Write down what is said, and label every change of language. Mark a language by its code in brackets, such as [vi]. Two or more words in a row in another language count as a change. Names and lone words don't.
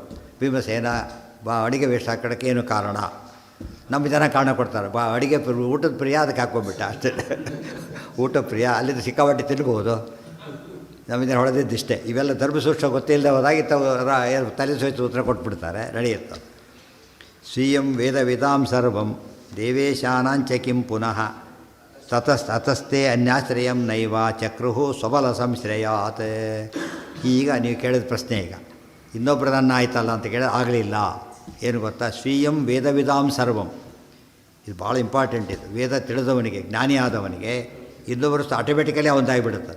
[kn] ಭೀಮಸೇನ ಅಡಿಗೆ ವೇಷ ಹಾಕೋಕ್ಕೆ ಏನು ಕಾರಣ? ನಮ್ಮ ಜನ ಕಾರಣ ಕೊಡ್ತಾರೆ. ಅಡಿಗೆ ಊಟದ ಪ್ರಿಯ, ಅದಕ್ಕೆ ಹಾಕ್ಕೊಂಡ್ಬಿಟ್ಟ ಅಷ್ಟೇ. ಊಟ ಪ್ರಿಯ, ಅಲ್ಲಿಂದ ಸಿಕ್ಕಾಪಟ್ಟೆ ತಿನ್ಬೋದು. ನಮ್ಮ ಜನ ಹೊಡೆದಿದ್ದಿಷ್ಟೇ. ಇವೆಲ್ಲ ಧರ್ಮಸೂಕ್ಷ್ಮ ಗೊತ್ತಿಲ್ಲದೆ ಹೋದಾಗಿ ತಲೆ ಸೋಯ್ತು ಉತ್ತರ ಕೊಟ್ಬಿಡ್ತಾರೆ, ನಡೆಯುತ್ತೆ. [sa] ಸ್ವೀಯಂ ವೇದ ವಿಧಾಂ ಸರ್ವಂ ದೇವೇಶಾನಾಂಚ ಕಿಂ ಪುನಃ ತತಸ್ತೆ ಅನ್ಯಾಶ್ರಯಂ ನೈವ ಚಕ್ರುಹು ಸ್ವಬಲ ಸಂಶ್ರಯಾತ್. [kn] ಈಗ ನೀವು ಕೇಳಿದ ಪ್ರಶ್ನೆ, ಈಗ ಇನ್ನೊಬ್ಬರು ನನ್ನ ಆಯ್ತಲ್ಲ ಅಂತ ಕೇಳಿದ್ರೆ ಆಗಲಿಲ್ಲ. ಏನು ಗೊತ್ತಾ, [sa] ಸ್ವೀಯಂ ವೇದ ವಿಧಾಂ ಸರ್ವಂ, [kn] ಇದು ಭಾಳ ಇಂಪಾರ್ಟೆಂಟ್. ಇದು ವೇದ ತಿಳಿದವನಿಗೆ, ಜ್ಞಾನಿ ಆದವನಿಗೆ ಇನ್ನೊಬ್ಬರು ಆಟೋಮೆಟಿಕಲಿ ಅವನದಾಗಿಬಿಡುತ್ತಂತೆ.